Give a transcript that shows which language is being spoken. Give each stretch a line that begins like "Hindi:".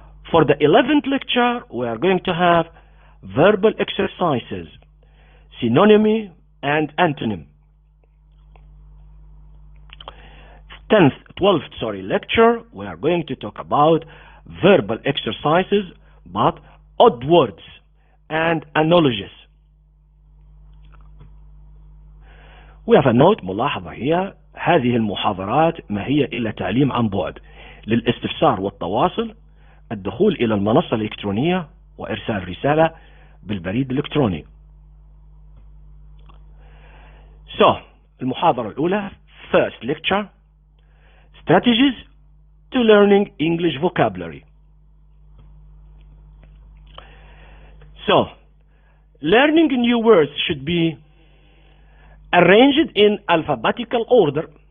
English: For the 11th lecture, we are going to have verbal exercises, synonymy and antonym. 12th lecture, we are going to talk about verbal exercises, but odd words and analogies. We have a note
Arabic: ملاحظة هي هذه المحاضرات ما هي إلا تعليم عن بعد. للاستفسار والتواصل الدخول إلى المنصة الإلكترونية وإرسال رسالة بالبريد الإلكتروني. المحاضرة الأولى
English: first lecture strategies to learning English vocabulary. Learning new words should be arranged in alphabetical order.